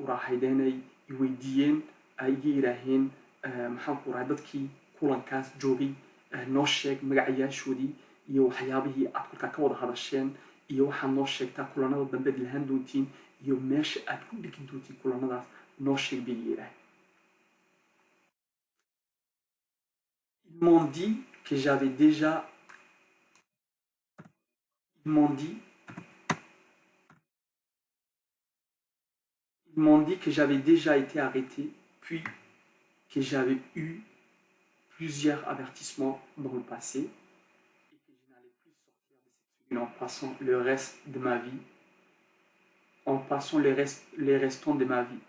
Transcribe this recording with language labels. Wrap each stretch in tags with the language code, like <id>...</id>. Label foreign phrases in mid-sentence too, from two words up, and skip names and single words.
<so>uraahideynay weydiiyeen ay iga yiraaheen maxaan ku uraahiday dadkii kulankaas joogay noo sheeg magacayaashoodii iyo waxyaabihii aad kolkaa ka wada hadasheen iyo waxaad noo sheegtaa kulanada dambe ad lahaan doontiin iyo meesha aad ku dhigi doontiin kulanadaas noo sheeg bay iga yiraaheen.</so> <fr>Ils m'ont dit que j'avais déjà Ils m'ont dit que j'avais déjà été arrêté, puis que j'avais eu plusieurs avertissements dans le passé et que je n'allais plus sortir de cette cellule en passant le reste de ma vie, les restants de ma vie.</fr>